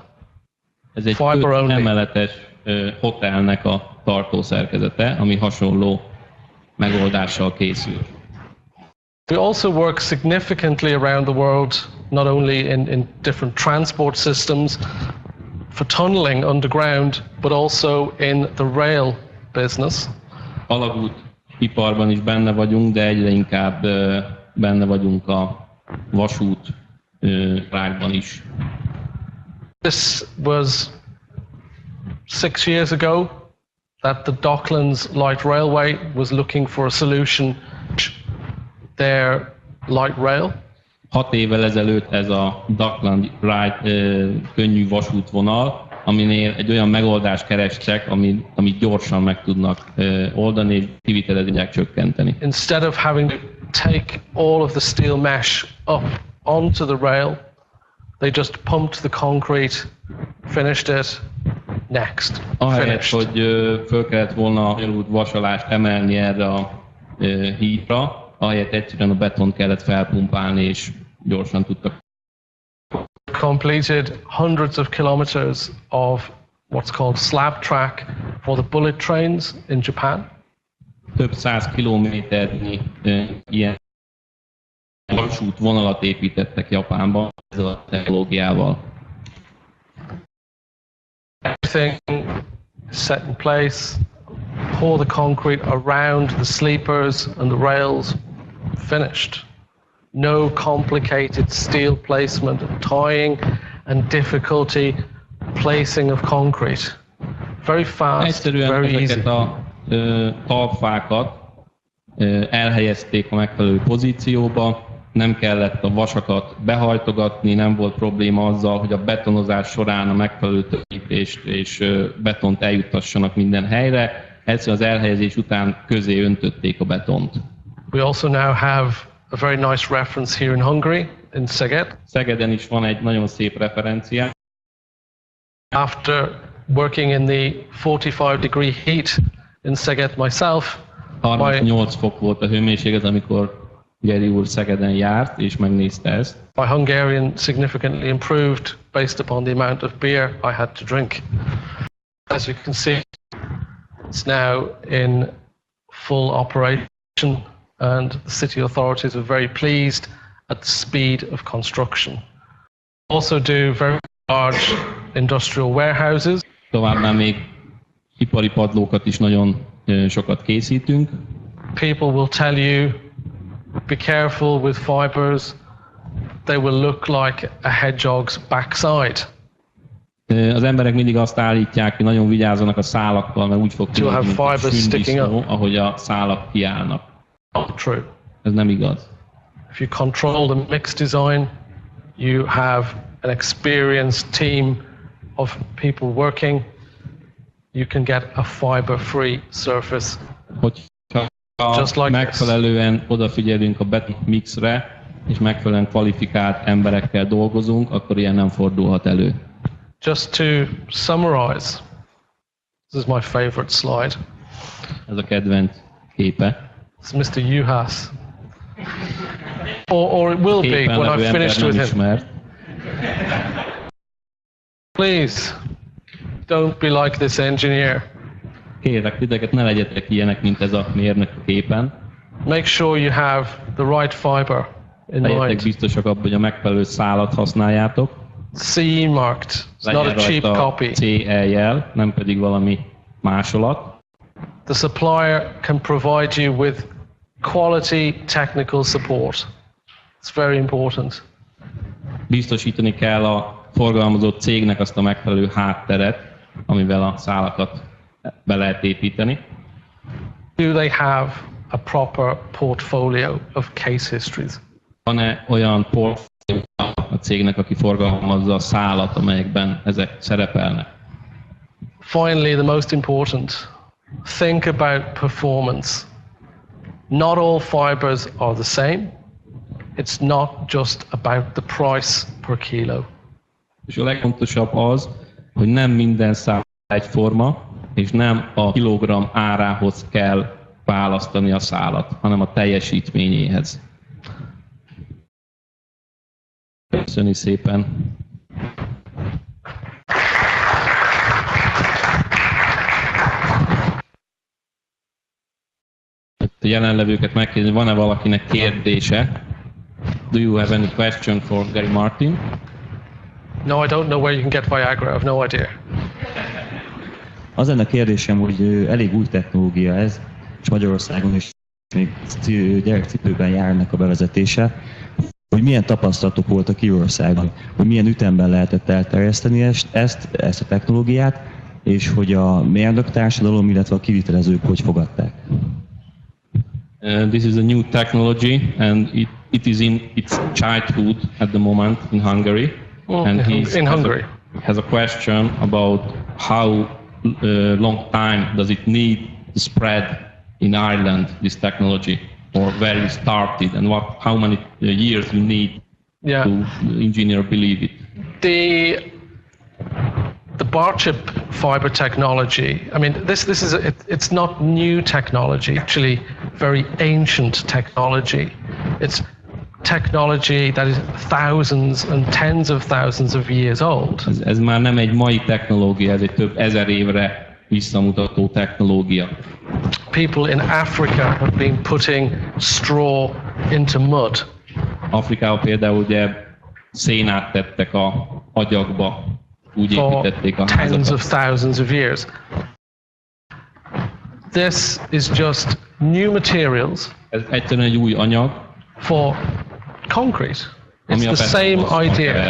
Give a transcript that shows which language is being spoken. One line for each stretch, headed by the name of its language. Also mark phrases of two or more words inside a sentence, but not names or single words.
Hungarian: Ez egy 5 emeletes hotelnek a tartószerkezete, ami hasonló megoldással készül.
English: We also work significantly around the world, not only in different transport systems for tunneling underground, but also in the rail business.
Hungarian: Alagút iparban is benne vagyunk, de egyre inkább benne vagyunk a vasút rákban is.
English: This was 6 years ago that the Docklands Light Railway was looking for a solution to their light rail.
Hungarian: 6 évvel ezelőtt ez a Dockland könnyű vasútvonal aminél egy olyan megoldást kerestek, amit gyorsan meg tudnak oldani, és kivitelezni tudják csökkenteni.
English: Instead of having to take all of the steel mesh up onto the rail, they just pumped the concrete, finished it, next.
Hungarian: Ahelyett, hogy föl kellett volna a vasalást emelni erre a hídra, ahelyett egyszerűen a betont kellett felpumpálni, és gyorsan tudtak.
English: Completed hundreds of kilometers of what's called slab track for the bullet trains in Japan.
Hungarian: Több 100 kilométernyi ilyen vasút vonalat építettek Japánban ezzel a technológiával.
English: Everything set in place, pour the concrete around the sleepers and the rails, finished. No complicated steel placement, tying and difficulty placing of concrete. Very fast,
Hungarian: egyszerűen
English: very easy.
Hungarian: Ezeket a talpfákat elhelyezték a megfelelő pozícióba, nem kellett a vasakat behajtogatni, nem volt probléma azzal, hogy a betonozás során a megfelelő tömítést és betont eljuttassanak minden helyre. Egyszerűen az elhelyezés után közé öntötték a betont.
English: We also now have a very nice reference here in Hungary, in Szeged.
Hungarian: Szegeden is van egy nagyon szép referencia.
English: After working in the 45-degree heat in Szeged myself,
Hungarian: 38 fok volt a hőmérséklet, amikor Garry úr Szegeden járt és megnézte ezt.
English: My Hungarian significantly improved based upon the amount of beer I had to drink. As you can see, it's now in full operation, and the city authorities are very pleased at the speed of construction. Also do very large industrial warehouses.
Hungarian: Továbbá még ipari padlókat is nagyon sokat készítünk.
English: People will tell you, be careful with fibers, they will look like a hedgehog's backside.
Hungarian: Az emberek mindig azt állítják, hogy nagyon vigyázzanak a szálakkal, mert úgy fog tűnni, mint a sündisznó, ahogy a szálak kiállnak.
English: Not true.
Hungarian: Ez nem igaz.
English: If you control the mix design, you have an experienced team of people working, you can get a fiber-free surface.
Hungarian: Hogyha megfelelően odafigyelünk a beton mixre, és megfelelően kvalifikált emberekkel dolgozunk, akkor ilyen nem fordulhat elő.
English: Just to summarize, this is my favorite slide.
Hungarian: Ez a kedvenc képe.
English: It's Mr. Juhas. Or it will be when I've finished with him. Please, don't be like this engineer.
Hungarian: Kérlek titeket, ne legyetek ilyenek, mint ez a mérnök a képen.
English: Make sure you have the right fiber in mind.
Hungarian: Legyetek biztosak abban, hogy a megfelelő szálat használjátok.
English: CE marked. It's not a cheap copy.
Hungarian: CE jel, nem pedig valami másolat.
English: The supplier can provide you with quality technical support. It's very important.
Hungarian: Biztosítani kell a forgalmazott cégnek azt a megfelelő hátteret, amivel a szálakat be lehet építeni.
English: Do they have a proper portfolio of case histories?
Hungarian: Van-e olyan portfólió a cégnek, aki forgalmazza a szálat, amelyekben ezek szerepelnek?
English: Finally, the most important, think about performance. Not all fibers are the same. It's not just about the price per kilo.
Hungarian: És a legfontosabb az, hogy nem minden szál egyforma, és nem a kilogramm árához kell választani a szálat, hanem a teljesítményéhez. Köszönjük szépen! A jelenlevőket megkérdezni, van-e valakinek kérdése?
English: Do you have any question for Garry Martin? No, I don't know where you can get Viagra. I have no idea.
Hungarian: Az lenne a kérdésem, hogy elég új technológia ez, és Magyarországon is még gyerekcipőben járnak a bevezetése, hogy milyen tapasztalatok voltak Kirországban, hogy milyen ütemben lehetett elterjeszteni ezt a technológiát, és hogy a mérnök társadalom, illetve a kivitelezők hogy fogadták.
English: This is a new technology, and it is in its childhood at the moment in Hungary. In Hungary. has a question about how long time does it need to spread in Ireland, this technology, or where you started, and how many years you need to engineer believe it. The bar chip fiber technology, I mean, it's not new technology, actually very ancient technology. It's technology that is thousands and tens of thousands of years old.
Hungarian: Ez már nem egy mai technológia, ez egy több ezer évre visszamutató technológia.
English: People in Africa have been putting straw into mud.
Hungarian: Afrikában például ugye szénát tettek a agyagba, úgy építették a házakat.
English: Tens of thousands of years. This is just new materials.
Hungarian: Ez egyszerűen egy új anyag.
English: For concrete. It's the same idea.